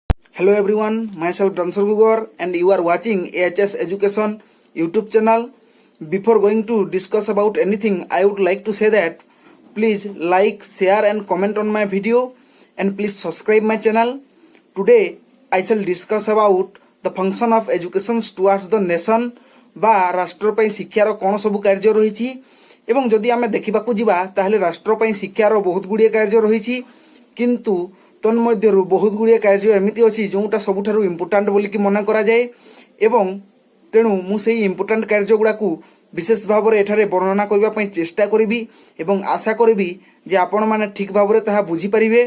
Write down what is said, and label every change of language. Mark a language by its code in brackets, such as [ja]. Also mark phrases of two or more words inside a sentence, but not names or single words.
[en] Hello everyone, myself Dhansar Gugor and you are watching AHS Education YouTube channel. Before going to discuss about anything, I would like to say that please like, share and comment on my video and please subscribe my channel. Today I shall discuss about the function of education towards the nation [or] ବା ରାଷ୍ଟ୍ର ପାଇଁ ଶିକ୍ଷାର କ'ଣ ସବୁ କାର୍ଯ୍ୟ ରହିଛି ଏବଂ ଯଦି ଆମେ ଦେଖିବାକୁ ଯିବା ତାହେଲେ ରାଷ୍ଟ୍ର ପାଇଁ ଶିକ୍ଷାର ବହୁତ ଗୁଡ଼ିଏ କାର୍ଯ୍ୟ ରହିଛି କିନ୍ତୁ ତନ୍ମଧ୍ୟରୁ ବହୁତ ଗୁଡ଼ିଏ କାର୍ଯ୍ୟ ଏମିତି ଅଛି ଯେଉଁଟା ସବୁଠାରୁ ଇମ୍ପୋର୍ଟାଣ୍ଟ ବୋଲିକି ମନେ କରାଯାଏ ଏବଂ ତେଣୁ ମୁଁ ସେଇ ଇମ୍ପୋର୍ଟାଣ୍ଟ କାର୍ଯ୍ୟ ଗୁଡ଼ାକୁ ବିଶେଷ ଭାବରେ ଏଠାରେ ବର୍ଣ୍ଣନା କରିବା ପାଇଁ ଚେଷ୍ଟା କରିବି ଏବଂ ଆଶା କରିବି ଯେ ଆପଣମାନେ ଠିକ ଭାବରେ ତାହା ବୁଝିପାରିବେ।